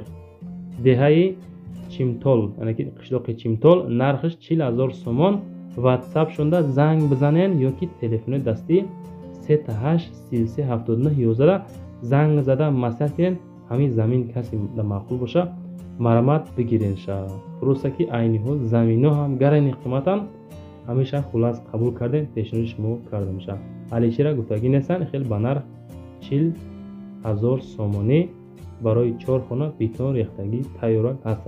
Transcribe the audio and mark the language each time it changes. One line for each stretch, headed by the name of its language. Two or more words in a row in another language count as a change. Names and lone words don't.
Tajik: دهه چیمتال، یعنی که قشلاق چیمتال، نرخش 40,000 سومان. واتساپ شونده زنگ بزنین یا که تلفن دستی 38 33 79 11 زنگ زده مسئله کنین. همین زمین کسی معقول باشه марҳамат бигирен ша. фурӯсаки айниҳо замино ҳам гарани қиматан ҳамеша хулас қабул кардем, пешниҳоди шумо кардем ша. аличира гуфтагӣ нестан хел ба нарх 40,000 сомонӣ барои 4 хона бетон рехтагӣ тайёра ҳастад.